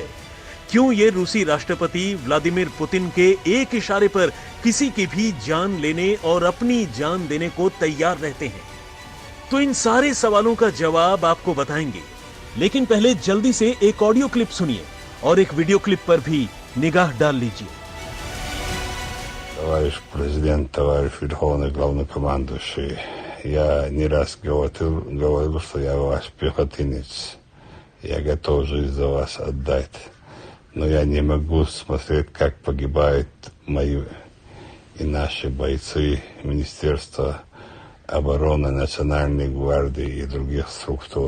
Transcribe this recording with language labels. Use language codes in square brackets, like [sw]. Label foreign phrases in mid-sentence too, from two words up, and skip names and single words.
[hi] क्यों ये रूसी राष्ट्रपति व्लादिमीर पुतिन के एक इशारे पर किसी की भी जान लेने और अपनी जान देने को तैयार रहते हैं? तो इन सारे सवालों का जवाब आपको बताएंगे। लेकिन पहले जल्दी से एक [en] audio clip [hi] सुनिए और एक [en] video clip [hi] पर भी निगाह डाल लीजिए। [ru] Товарищ президент, товарищ верховный главнокомандующий, я не раз говорил, что я ваш пехотинец. Я готов жизнь за вас отдать. Но я не могу смотреть, как погибают мои и наши бойцы Министерства обороны, Национальной гвардии и других структур.